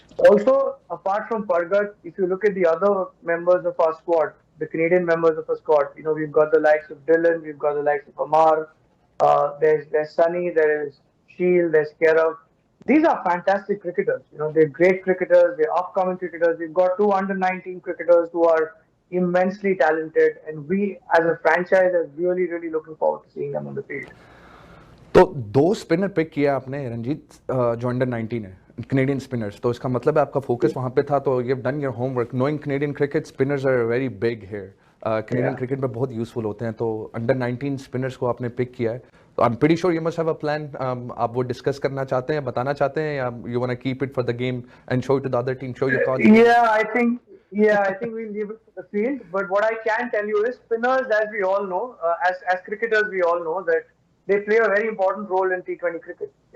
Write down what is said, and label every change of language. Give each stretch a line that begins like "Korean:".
English: Also, apart from Pargat, if you look at the other members of our squad, the Canadian members of our squad, we've got the likes of Dylan, we've got the likes of Amar, there's Sunny, there is Shield, there's Kerav. These are fantastic cricketers. They're great cricketers, they're upcoming cricketers. We've got 2 under-19 cricketers who are immensely talented, and we as a franchise are really, really looking forward to seeing them on the field.
Hindi: तो 2 spinner pick किया आपने रंजीत, जो under 19 है, Canadian spinners. तो इसका मतलब है आपका फोकस वहां पे था.
English: तो you have done your homework. Knowing Canadian cricket, spinners are very big here.
Hindi: Canadian cricket में बहुत यूजफुल होते हैं. तो अंडर 19 स्पिनर्स को आपने पिक किया है.
English: तो I am pretty sure you must have a plan.
Hindi: आप वो डिस्कस करना चाहते हैं, बताना चाहते हैं, या
English: You want to keep it for the game and show it to the other team, show your card? Yeah, I think we'll leave it for the field. But what I can tell you is spinners, as we all know, as cricketers, we all know that they play a very important role in T20 cricket.